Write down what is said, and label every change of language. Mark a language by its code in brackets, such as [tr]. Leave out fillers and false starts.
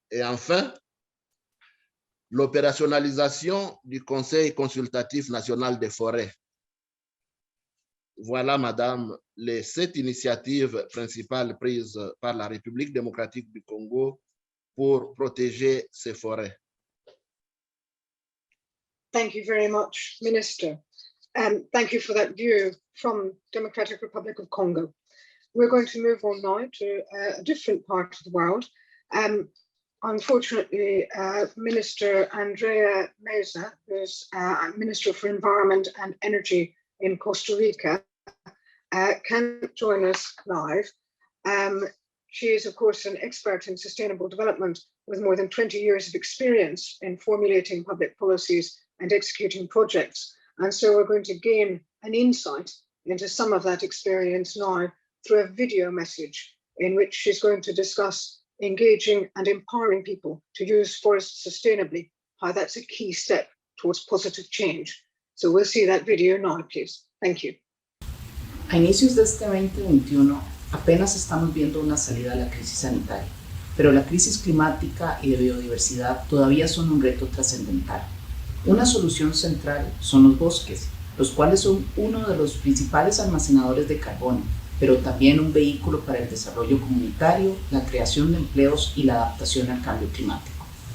[fr] Et enfin, l'opérationnalisation du Conseil consultatif national des forêts. Voilà, Madame, les 7 initiatives principales prises par la République démocratique du Congo pour protéger ces forêts. [en] Thank you very much, Minister. Thank you for that view from Democratic Republic of Congo. We're going to move on now to a different part of the world. Unfortunately, Minister Andrea Meza, who's Minister for Environment and Energy in Costa Rica, can't join us live. She is, of course, an expert in sustainable development with more than 20 years of experience in formulating public policies and executing projects. And so we're going to gain an insight into some of that experience now through a video message in which she's going to discuss engaging and empowering people to use forests sustainably, how that's a key step towards positive change. So we'll see that video now, please. Thank you. [es] A inicios de este 2021, apenas estamos viendo una salida a la crisis sanitaria, pero la crisis climática y de biodiversidad todavía son un reto trascendental. Una solución central son los bosques, los cuales son uno de los principales almacenadores de carbono, pero también un vehículo para el desarrollo comunitario, la creación de empleos y la adaptación al cambio climático.